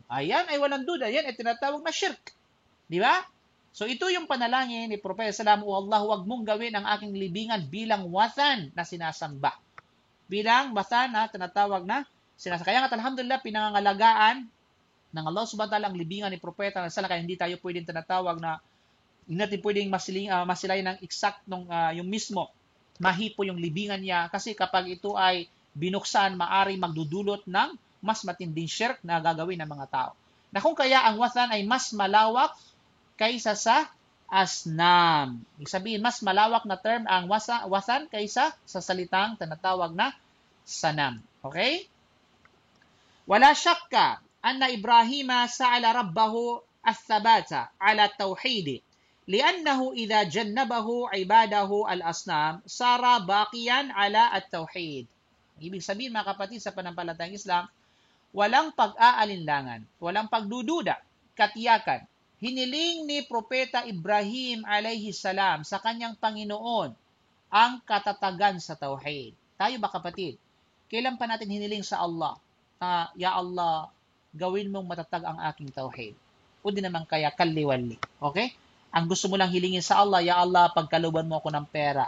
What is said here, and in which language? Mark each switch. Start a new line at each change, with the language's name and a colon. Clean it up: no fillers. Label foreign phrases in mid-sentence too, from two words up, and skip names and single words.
Filipino: Ayan ay walang duda, yan ay tinatawag na shirk. Di ba? So ito yung panalangin ni Propeta Salam, O Allah, huwag mong gawin ang aking libingan bilang wathan na sinasamba. Bilang wathan na tinatawag na sinasamba. Kaya nga alhamdulillah, pinangangalagaan ng Allah
Arabic: سبحانه وتعالى
Filipino: ang libingan ni Propeta Salam, kaya hindi tayo pwedeng tinatawag na hindi natin pwedeng masilayan ng exact yung mismo mahipo yung libingan niya kasi kapag ito ay binuksan, maari magdudulot ng mas matinding shirk na gagawin ng mga tao. Na kung kaya ang wathan ay mas malawak kaysa sa asnam. Ibig sabihin, mas malawak na term ang wathan kaysa sa salitang tinatawag na sanam. Okay?
Arabic: ولا شك أن إبراهيم سأل ربه الثبات على التوحيد. لأنه إذا جنبه عباده الأصنام صار باقيا على التوحيد.
Filipino: Ibig sabihin mga kapatid sa panampalatayang Islam, walang pag-aalinlangan, walang pagdududa, katiyakan. Hiniling ni Propeta Ibrahim
Arabic: عليه السلام
Filipino: sa kanyang Panginoon ang katatagan sa tauhid. Tayo ba kapatid? Kailan pa natin hiniling sa Allah? Ya Allah, gawin mong matatag ang aking tauhid. O di naman kaya kaliwali. Okay? Ang gusto mo lang hilingin sa Allah, Ya Allah, pagkaluban mo ako ng pera.